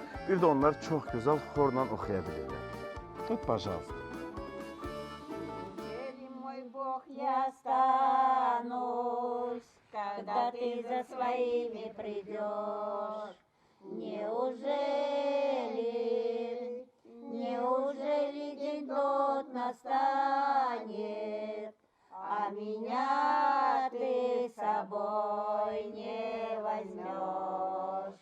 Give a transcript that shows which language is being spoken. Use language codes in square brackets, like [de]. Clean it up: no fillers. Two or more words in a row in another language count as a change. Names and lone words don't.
[az] Bir də onlar çox gözəl xorla oxuya bilirlər. Tut, [ru] пожалуйста. Когда ты за своими придешь, неужели день тот настанет, а меня ты с собой не возьмешь?